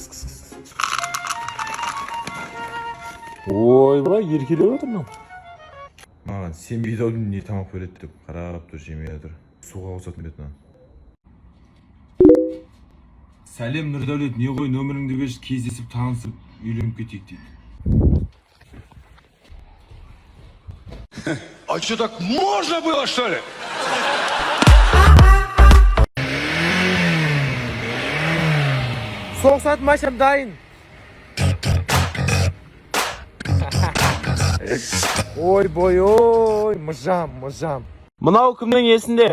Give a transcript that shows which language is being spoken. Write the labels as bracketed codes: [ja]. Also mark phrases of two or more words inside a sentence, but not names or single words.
[kk] Ойбай, еркелеп отырмын. Маған сен бейдаудың не тамақ береді деп қарап тұр, жемей отыр. Суға қосатын береді. Сәлем Нұрдәулет, не ғой нөміріңді берші, кездесіп танысып үйленіп кетейік дейді. [ru] А что, так можно было, что ли? [kk] Соғысатын машинам дайын. Ой, бой, ой, мұжам. Мынау кімнің есінде?